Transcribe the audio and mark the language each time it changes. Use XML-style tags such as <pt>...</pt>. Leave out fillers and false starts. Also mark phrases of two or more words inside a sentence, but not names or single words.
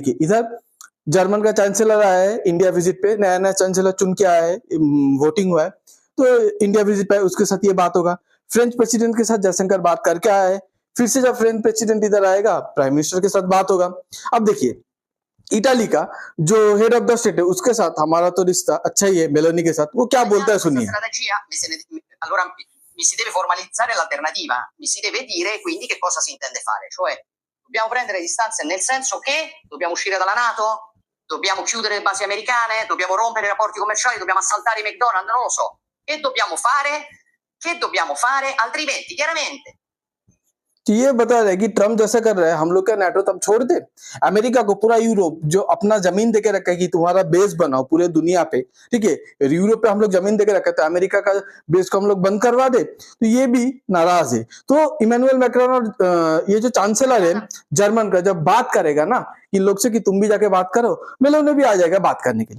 <hi>देखिए, इधर जर्मन का चांसलर आया है इंडिया विजिट पे, नया नया चांसलर चुन के आया है, वोटिंग हुआ है, तो इंडिया विजिट पे उसके साथ ये बात होगा।</hi> <en>French president</en> <hi>के साथ जयशंकर बात करके आया है, फिर से जब</hi> <en>French president</en> <hi>इधर आएगा,</hi> <en>prime minister</en> <hi>के साथ बात होगा। अब देखिए, इटाली का जो</hi> <en>head of the state</en> <hi>है, उसके साथ हमारा तो रिश्ता अच्छा ही है, मेलोनी के साथ, वो क्या बोलता है सुनिए।</hi> <it>Allora mi si deve formalizzare l'alternativa, mi si deve dire quindi che cosa si intende fare, cioè dobbiamo prendere distanze nel senso che dobbiamo uscire dalla NATO, dobbiamo chiudere le basi americane, dobbiamo rompere i rapporti commerciali, dobbiamo assaltare i McDonald's, non lo so. Che dobbiamo fare? Che dobbiamo fare? Altrimenti, chiaramente.</it> <hi>तो ये बता रहे कि ट्रम्प जैसे कर रहे हैं, हम लोग का नाटो तब छोड़ दे। अमेरिका को पूरा यूरोप जो अपना जमीन देके रखा है कि तुम्हारा बेस बनाओ पूरे दुनिया पे, ठीक है, यूरोप पे हम लोग जमीन देके रखा है, तो अमेरिका का बेस को हम लोग बंद करवा दे, तो ये भी नाराज है। तो इमैनुअल मैक्रोन और ये जो चांसलर है जर्मन का, जब बात करेगा ना इन लोग से कि तुम भी जाके बात करो, मेलोने भी आ जाएगा बात करने के लिए।</hi>